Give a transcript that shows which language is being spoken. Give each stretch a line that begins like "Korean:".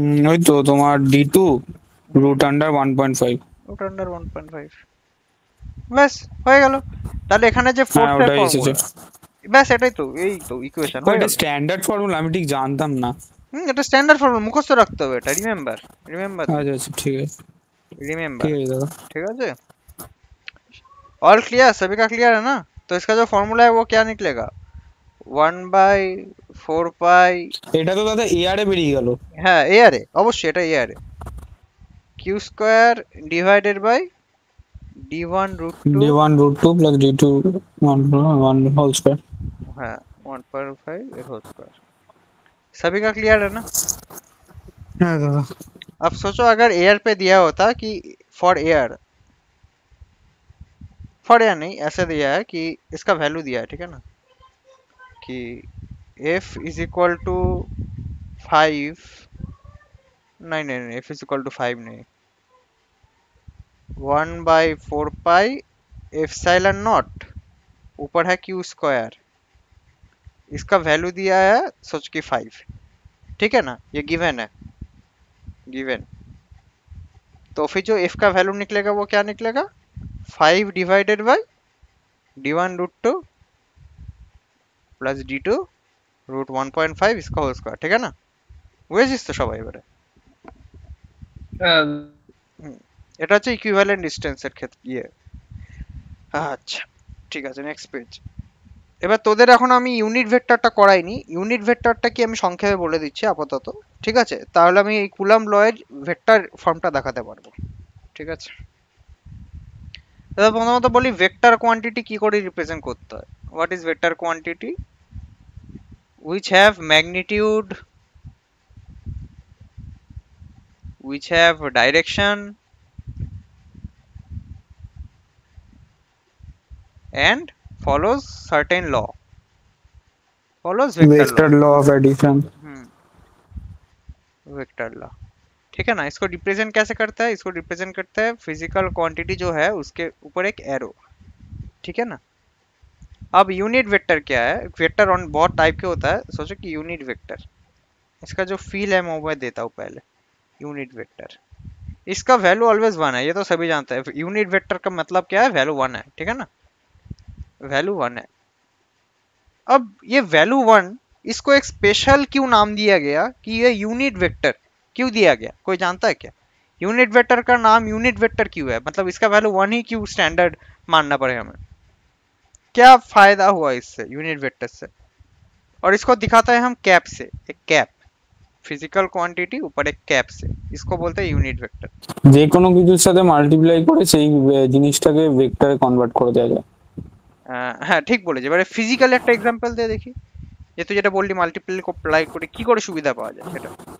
Bangla: ওই তো তোমার d2 √1.5। Root under 1.5। ব্যাস হয়ে গেল। তাহলে এখানে যে হ্যাঁ ফোর্সের ওটাই এসেছে। ফর্মুলা, ব্যাস এটাই তো, এই তো ইকুয়েশন ও হয়ে এটা গেল। স্ট্যান্ডার্ড ফর্মুলা, আমি ঠিক জানতাম না। এটা স্ট্যান্ডার্ড ফর্মুলা, মুখস্থ রাখতে হবে এটা, রিমেম্বার রিমেম্বার আচ্ছা আচ্ছা ঠিক আছে
English: Remember.
Bangla: ঠিক আছে দাদা।
Hindi: ठीक है जी, ऑल क्लियर, सभी का क्लियर है ना? तो इसका जो फॉर्मूला है वो क्या निकलेगा? 1/4 पाई।
Bangla: এটা তো দাদা এয়ারে বেরিয়ে গেল। হ্যাঁ এয়ারে, অবশ্যই এটা এয়ারে, Q square divided by d1√2।
English: d1√2 + d2 1 whole square.
Bangla: हाँ 1/5 এর হোল স্কোয়ার।
Hindi: सभी का क्लियर है ना?
Bangla: হ্যাঁ দাদা।
Hindi: अब सोचो अगर एयर पे दिया होता कि फॉर एयर नहीं, ऐसे दिया है कि इसका वैल्यू दिया है, ठीक है ना, कि f इज इक्वल टू 5, नहीं नहीं नहीं, f इज इक्वल टू 5 नहीं, 1/4 पाई एप्सिलॉन नॉट, ऊपर है क्यू स्क्वायर, इसका वैल्यू दिया है सोच कि 5, ठीक है ना, ये गिवन है, गिवन। तो फिर जो f का वैल्यू निकलेगा वो क्या निकलेगा? 5 divided by d1√2 plus d2√1.5 इसका होल स्क्वायर, ठीक है ना?
Bangla: বুঝেছিস তো সবাই এবারে? এটা হচ্ছে ইকুইভ্যালেন্ট ডিসটেন্সের ক্ষেত্রে ইয়ে। আচ্ছা ঠিক আছে, নেক্সট পেজ। এবার তোদের এখন আমি ইউনিট ভেক্টরটা করাইনি, ইউনিট ভেক্টরটা কি আমি সংক্ষেপে বলে দিচ্ছি আপাতত, ঠিক আছে? তাহলে আমি এই কুলাম্ব লয়ের ভেক্টর ফর্মটা দেখাতে পারবো, ঠিক আছে? এবার প্রথমত বলি ভেক্টর কোয়ান্টিটি কি করে রিপ্রেজেন্ট করতে হয়।
English: What is vector quantity? which have magnitude, which have direction and follows certain law, follows vector vector law। Law of addition.
Hindi: Vector law, ठीक है ना? इसको रिप्रेजेंट कैसे करता है? इसको रिप्रेजेंट करता है फिजिकल क्वांटिटी जो है उसके ऊपर एक एरो, ठीक है ना? अब यूनिट वेक्टर क्या है? वेक्टर ऑन बहुत टाइप के होता है, सोचो कि यूनिट वेक्टर, इसका जो फील है मैं देता हूँ पहले। यूनिट वेक्टर, इसका वैल्यू ऑलवेज 1 है, ये तो सभी जानते हैं। यूनिट वेक्टर का मतलब क्या है? वैल्यू 1 है, ठीक है ना? वैल्यू 1 है। अब ये वैल्यू 1 इसको एक स्पेशल क्यों नाम दिया गया कि ये यूनिट वेक्टर क्यों दिया गया, कोई जानता है क्या? यूनिट वेक्टर का नाम यूनिट वेक्टर क्यों है, मतलब इसका वैल्यू 1 ही क्यों स्टैंडर्ड मानना पड़े हमें? क्या फायदा हुआ इससे यूनिट वेक्टर से? और इसको दिखाता है हम कैप से, एक कैप, फिजिकल क्वांटिटी ऊपर एक कैप से, इसको बोलते हैं यूनिट वेक्टर।
Bangla: যে কোনো কিছুর সাথে মাল্টিপ্লাই করে সেই জিনিসটাকে ভেক্টরে কনভার্ট করে দেওয়া যায়। হ্যাঁ ঠিক বলেছি। এবারে ফিজিক্যাল একটা এক্সাম্পল দিয়ে দেখি, যে তুই যেটা বললি মাল্টিপ্লাই করে কি করে সুবিধা পাওয়া যায় সেটা।